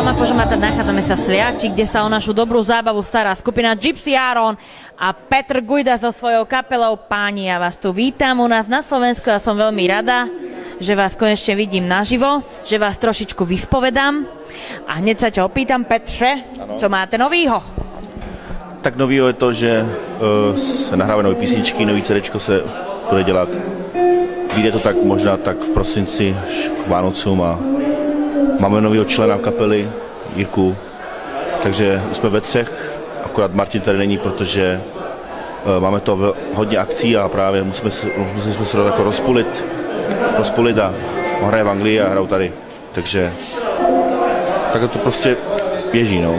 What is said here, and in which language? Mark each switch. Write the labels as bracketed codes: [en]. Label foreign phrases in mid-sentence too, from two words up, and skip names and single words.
[sk] Požomata nachádzame sa v Sliači, kde sa o našu dobrú zábavu stará skupina Gypsy Aaron a Petr Gujda so svojou kapelou. Páni, ja vás tu vítam u nás na Slovensku a som veľmi rada, že vás konečne vidím naživo, že vás trošičku vyspovedám. A hneď sa ťa opýtam, Petře, [cs] co máte novýho? Tak novýho je to, že se nahrávají nové písničky, nový CDčko se bude dělat. Vyjde to tak možná tak v prosinci až k Vánocům a máme novýho člena kapely, Jirku, takže jsme ve třech, akorát Martin tady není, protože máme to hodně akcí a právě musíme se jako rozpulit a on hraje v Anglii a hrajou tady, takže takhle to prostě běží, no.